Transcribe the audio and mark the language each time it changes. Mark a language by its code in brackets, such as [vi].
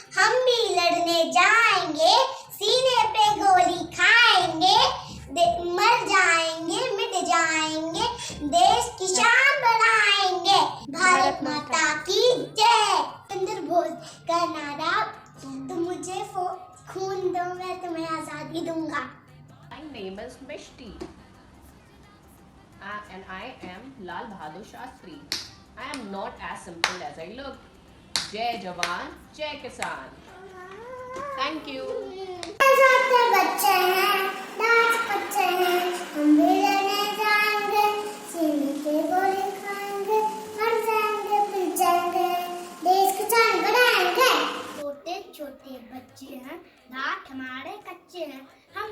[hi] हम भी लड़ने जाएंगे, सीने पे गोली खाएंगे। मर जाएंगे, मिट जाएंगे, देश की शान बढ़ाएंगे। भारत माता की जय। चंद्र बोस का नारा, तुम मुझे खून दो, मैं तुम्हें आजादी दूंगा। [en] My name is Mishti and I am Lal Bahadur Shastri. I am not as simple as I look. [hi] Jai Jawan, Jai Kisan. [en] Thank you. [hi] छोटे बच्चे हैं, दांत कच्चे हैं, हम भी लड़ने जाएंगे, सीने पे गोली खाएंगे, मर जाएंगे, पिट जाएंगे, देश की शान बढ़ाएंगे। छोटे छोटे बच्चे हैं, दांत हमारे कच्चे हैं, हम